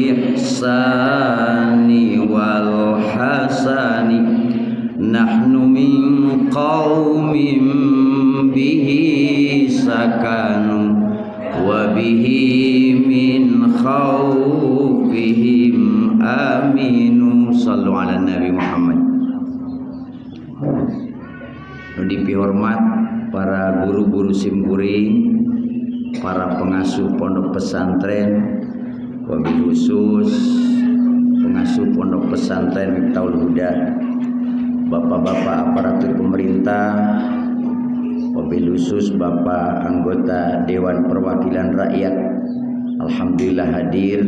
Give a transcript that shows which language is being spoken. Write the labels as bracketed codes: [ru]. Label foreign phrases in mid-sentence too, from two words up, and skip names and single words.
[ar] إحساني والحسن نحن من قوم به سكنوا وبه من خوفهم أمنوا. صلوا على النبي محمد. [id] Nudipi hormat para guru-guru simkuring, para pengasuh pondok pesantren, [ar] وبالخصوص [id] pengasuh pondok pesantren Miftahul Huda, bapak-bapak aparatur pemerintah, [ar] وبالخصوص [id] bapak anggota Dewan Perwakilan Rakyat, alhamdulillah hadir.